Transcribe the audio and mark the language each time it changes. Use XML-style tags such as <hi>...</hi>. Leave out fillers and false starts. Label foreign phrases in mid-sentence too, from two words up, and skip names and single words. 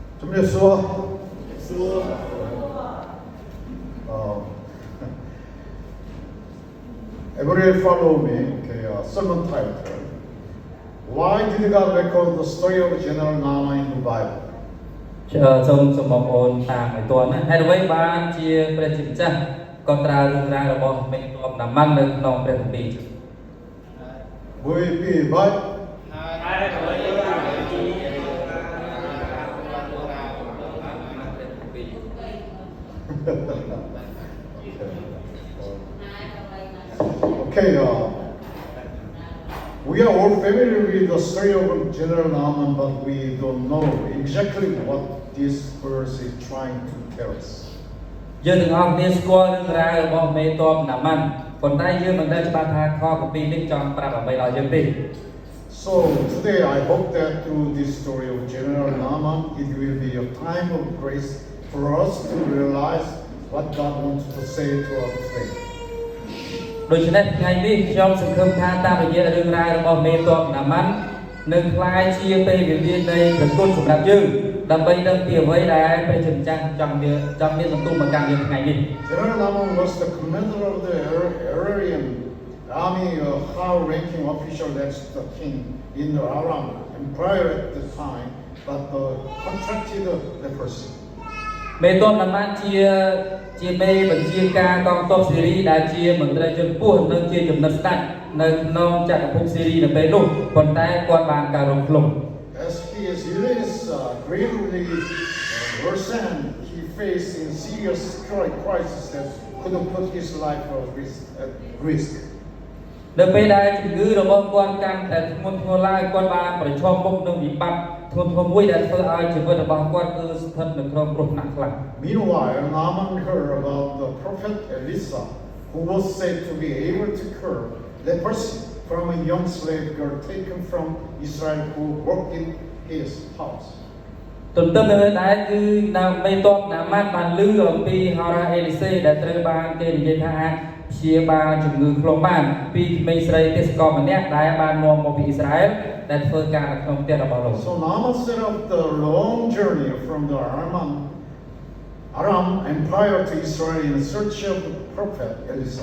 <en>Yeshua. Everybody follow me. Okay, sermon title. Why did God record the story of General Naaman in the Bible?</en> <km>សូមបងប្អូនតាមឲ្យទាន់ណាហើយអ្វីបានជាព្រះជាម្ចាស់ក៏ត្រារឿងរ៉ាវរបស់មេទ័ពណាម៉ាំងនៅក្នុងព្រះគម្ពីរ</km> <en>Will it be right? Okay, we are all familiar with the story of General Naaman, but we don't know exactly what this verse is trying to tell us.</en> <km>យើងទាំងអស់គ្នាស្គាល់រឿងរ៉ាវរបស់មេទ័ពណាម៉ាំងប៉ុន្តែយើងមិនដឹងច្បាស់ថាខគម្ពីរនេះចង់ប្រាប់អ្វីដល់យើងទេ</km> <en>So today I hope that through this story of General Naaman, it will be a time of grace for us to realize what God wants to say to us today.</en> <km>ដូច្នេះថ្ងៃនេះខ្ញុំសង្ឃឹមថាតាមរយៈរឿងរ៉ាវរបស់មេទ័ពណាម៉ាំងនឹងក្លាយជាពេលវេលានៃប្រគុណសម្រាប់យើងដើម្បីដឹងពីអ្វីដែលព្រះជាម្ចាស់ចង់មានបន្ទូលមកកាន់យើងថ្ងៃនេះ</km> <en>General Naaman was the commander of the Arabian army, a high-ranking official that's the king in the Aram Empire at the time, but contracted leprosy.</en> <km>មេទ័ពណាម៉ាំងជាមេបញ្ជាការកងទ័ពសេរីដែលជាមន្ត្រីជាន់ខ្ពស់និងជាចំណិតស្ដេចនៅក្នុងចក្រភពសេរីនៅពេលនោះប៉ុន្តែគាត់បានការរងគ្រោះ</km> <en>As his illness greatly worsened, he faced a serious crisis that could have put his life at risk.</en> <km>នៅពេលដែលជំងឺរបស់គាត់កាន់តែធ្ងន់ធ្ងរឡើងគាត់បានប្រឈមមុខនឹងវិបត្តិធ្ងន់ធ្ងរមួយដែលធ្វើឲ្យជីវិតរបស់គាត់គឺស្ថិតនៅក្នុងគ្រោះថ្នាក់ខ្លាំង</km> <en>Meanwhile, Naaman heard about the prophet Elisha, who was said to be able to cure leprosy from a young slave girl taken from Israel who worked in his house.</en> <km>ទន្ទឹមនឹងដែរគឺនៅមេទ័ពណាម៉ាំងបានឮអំពីហោរាអេលីសេដែលត្រូវបានគេនិយាយថាអាចព្យាបាលជំងឺខ្លងបានពីក្មេងស្រីទេសកលម្នាក់ដែលបាននាំមកពីអ៊ីស្រាអែលដែលធ្វើការនៅក្នុងផ្ទះរបស់លោក</km> <en>So Naaman set up the long journey from the Aram Empire to Israel in search of the prophet Elisha.</en>